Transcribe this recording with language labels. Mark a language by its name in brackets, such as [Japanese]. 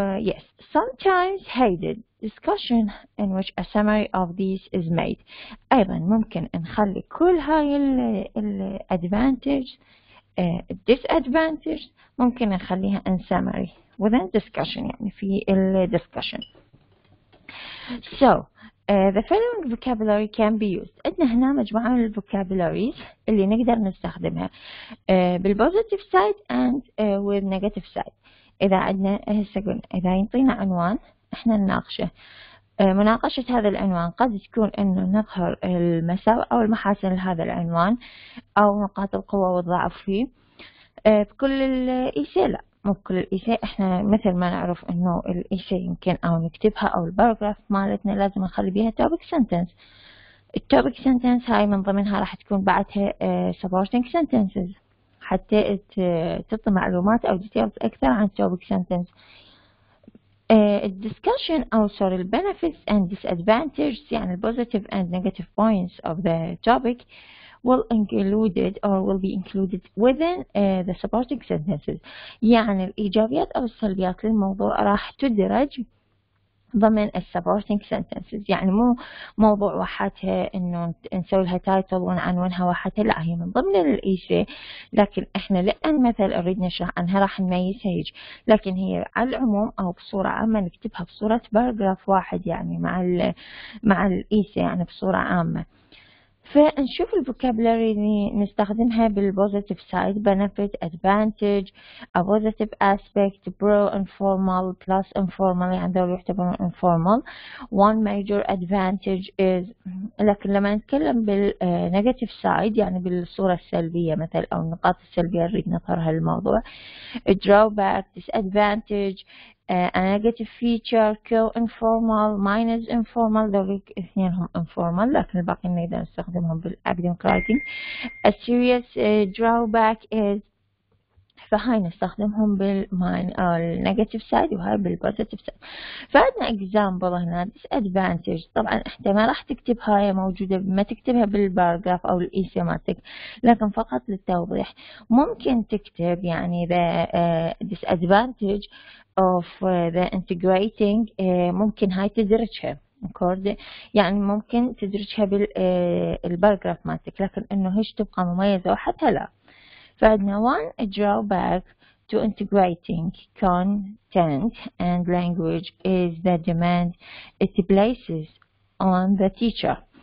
[English] Yes, sometimes hated discussion in which a summary of these is made. [Arabic] أيضا ممكن نخلي كل هاي ال advantage disadvantage ممكن نخليها [English] in summary within discussion، [Arabic] يعني في ال discussion. [English] So the following vocabulary can be used. [Arabic] عندنا هنا مجموعة من vocabularies اللي نقدر نستخدمها بال [English] positive side and with negative side. [Arabic] إذا عندنا هسه قلنا إذا ينطينا عنوان إحنا نناقشه. مناقشة هذا العنوان قد تكون إنه نظهر المساوئ أو المحاسن لهذا العنوان أو نقاط القوة والضعف فيه. بكل الإيساي لا، مو بكل الإيساي. إحنا مثل ما نعرف إنه الإيساي يمكن أو نكتبها أو الباراجراف مالتنا لازم نخلي بيها topic sentence. الtopic sentence هاي من ضمنها راح تكون بعدها supporting sentences حتى تعطي معلومات أو details أكثر عن topic sentence. [English] discussion أو sorry benefits and disadvantages، يعني positive and negative points of the topic will be included within the supporting sentences. [Arabic] يعني الإيجابيات أو السلبيات للموضوع راح تدرج ضمن supporting sentences. يعني مو موضوع وحدها إنه نسوي لها تايتل ونعنونها وحدها، لا، هي من ضمن الإيسي، لكن إحنا لأن مثل أريد نشرح عنها راح نميزها هيج، لكن هي على العموم أو بصورة عامة نكتبها بصورة باراجراف واحد، يعني مع الإيسي يعني بصورة عامة. فنشوف الفوكابلري اللي نستخدمها بالبوزيتيف سايد: [English] benefit, advantage, a positive aspect, pro, informal, plus informal، [Arabic] يعني دول يعتبرون [English] informal. One major advantage is، [Arabic] لكن لما نتكلم بالنيجاتيف سايد يعني بالصورة السلبية مثل أو النقاط السلبية نريد نظهرها للموضوع: [English] drawback, disadvantage, a negative feature, co-informal, minus informal، [Arabic] دول اثنينهم informal لكن الباقي نقدر نستخدمهم بالacademic writing. [English] A serious drawback is، [Arabic] فهاي نستخدمهم بالنيجاتيف سايد وهاي بالبوزيتيف سايد. فعندنا example هنا disadvantage. طبعا انت ما راح تكتب هاي موجودة، ما تكتبها بالباراجراف او الايسي مالتك، لكن فقط للتوضيح ممكن تكتب يعني [English] the disadvantage of the integrating. [Arabic] ممكن هاي تدرجها يعني ممكن تدرجها بالباراجراف مالتك، لكن انه هيش تبقى مميزة وحتى لا. [English] فعندنا one drawback to integrating content and language is the demand it places on the teacher.